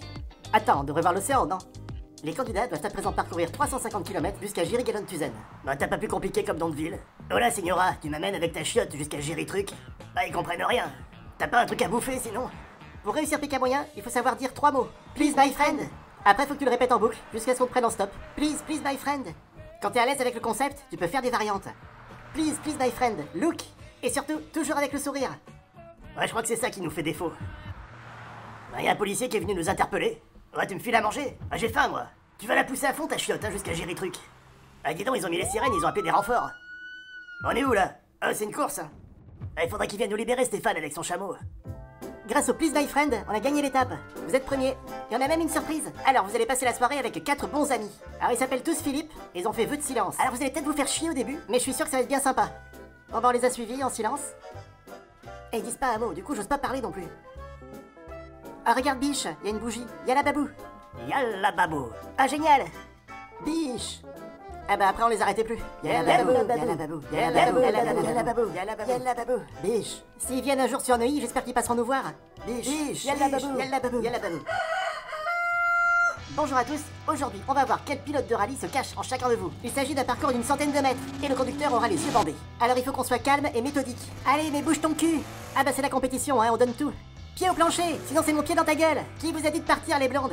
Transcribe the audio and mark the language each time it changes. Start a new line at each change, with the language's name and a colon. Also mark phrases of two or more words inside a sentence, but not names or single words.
French: Attends, on devrait voir l'océan, non? Les candidats doivent à présent parcourir 350 km jusqu'à Jiry-Gallon-Tuzen. Bah t'as pas plus compliqué comme nom de ville. Oh là, Signora, tu m'amènes avec ta chiotte jusqu'à Jiry-Truc. Bah ils comprennent rien. T'as pas un truc à bouffer sinon? Pour réussir PK Moyen, il faut savoir dire 3 mots.
English: Please my friend.
French: Après, faut que tu le répètes en boucle jusqu'à ce qu'on te prenne en stop.
English: Please my friend.
French: Quand t'es à l'aise avec le concept, tu peux faire des variantes.
English: Please my friend, look.
French: Et surtout, toujours avec le sourire. Ouais, je crois que c'est ça qui nous fait défaut. Bah y a un policier qui est venu nous interpeller. Ouais, tu me files à manger? Ah, j'ai faim, moi. Tu vas la pousser à fond, ta chiotte, hein, jusqu'à Jiry-Truc. Ah, dis donc, ils ont mis les sirènes, ils ont appelé des renforts. On est où, là? Ah, c'est une course, hein. Ah, il faudrait qu'il vienne nous libérer, Stéphane, avec son chameau. Grâce au
English: Please My Friend,
French: on a gagné l'étape. Vous êtes premier. Et on a même une surprise. Alors, vous allez passer la soirée avec 4 bons amis. Alors, ils s'appellent tous Philippe, et ils ont fait vœu de silence. Alors, vous allez peut-être vous faire chier au début, mais je suis sûr que ça va être bien sympa. Bon, bah, on les a suivis en silence. Et ils disent pas un mot, du coup, j'ose pas parler non plus. Ah, regarde, Biche, il y a une bougie.
Arabic: يلا بابو. يلا بابو.
French: Ah, génial. Biche. Ah bah après on les arrêtait plus.
Arabic: يلا بابو، يلا بابو، يلا بابو، يلا بابو، يلا بابو.
French: Biche. S'ils viennent un jour sur Neuilly, j'espère qu'ils passeront nous voir. Biche,
Arabic: يلا بابو، يلا بابو، يلا بابو.
French: Bonjour à tous, aujourd'hui on va voir quel pilote de rallye se cache en chacun de vous. Il s'agit d'un parcours d'une centaine de mètres, et le conducteur aura les yeux bandés. Alors il faut qu'on soit calme et méthodique. Allez mais bouge ton cul. Ah bah c'est la compétition, hein, on donne tout. Pied au plancher, sinon c'est mon pied dans ta gueule. Qui vous a dit de partir les blondes?